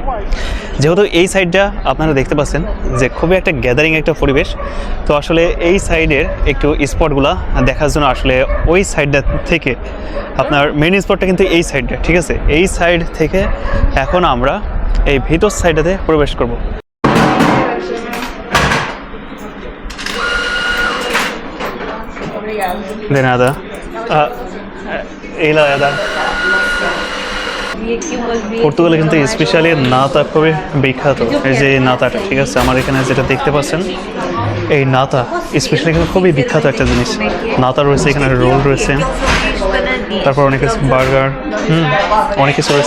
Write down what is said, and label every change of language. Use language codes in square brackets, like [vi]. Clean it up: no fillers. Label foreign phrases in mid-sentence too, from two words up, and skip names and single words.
[bn] যেহেতু এই সাইডটা আপনারা দেখতে পাচ্ছেন যে খুবই একটা গ্যাদারিং একটা পরিবেশ, তো আসলে এই সাইডের একটু স্পটগুলা দেখার জন্য আসলে ওই সাইডটা থেকে আপনার মেইন স্পটটা কিন্তু এই সাইডটা, ঠিক আছে? এই সাইড থেকে এখন আমরা এই ভেতর সাইডটাতে প্রবেশ করব। [pt] De nada. Ela é da. [bn] পর্তুগালে কিন্তু স্পেশালি নাতা খুবই বিখ্যাত। এই যে নাতাটা, ঠিক আছে, আমার এখানে যেটা দেখতে পাচ্ছেন এই নাতা স্পেশালি কিন্তু খুবই বিখ্যাত একটা জিনিস। নাতা রয়েছে, এখানে রোল রয়েছে, তারপর অনেক কিছু বার্গার, অনেক কিছু রয়েছে।